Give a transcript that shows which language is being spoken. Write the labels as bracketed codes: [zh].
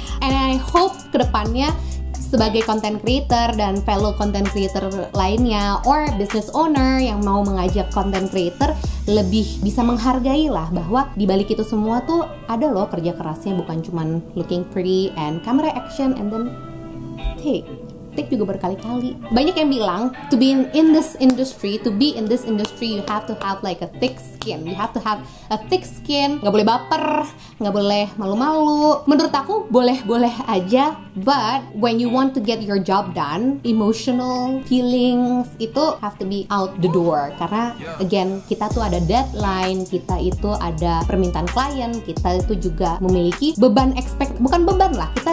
[en] And I hope [id] kedepannya sebagai content creator dan fellow content creator lainnya [en] or business owner [id] yang mau mengajak content creator lebih bisa menghargai lah bahwa di balik itu semua tuh ada loh kerja kerasnya, bukan cuman [en] looking pretty and camera action and then take [id] juga berkali-kali. Banyak yang bilang [en] to be in this industry, you have to have like a thick skin. You have to have a thick skin. [id] Nggak boleh baper, nggak boleh malu-malu. Menurut aku boleh-boleh aja, [en] but when you want to get your job done, emotional feelings itu have to be out the door. [id] Karena again, kita tuh ada deadline, kita itu ada permintaan klien, kita itu juga memiliki bukan beban lah.